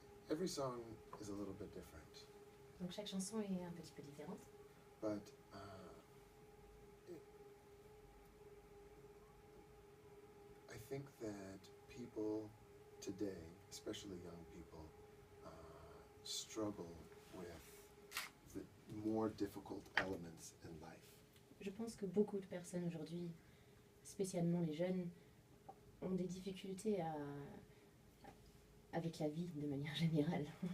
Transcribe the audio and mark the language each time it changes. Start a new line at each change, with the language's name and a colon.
English: Every song is a little bit different.
French: Donc chaque chanson est un petit peu différente.
English: But I think that people today, especially young people, struggle with the more difficult elements in life.
French: Je pense que beaucoup de personnes aujourd'hui, spécialement les jeunes, ont des difficultés avec la vie de manière générale.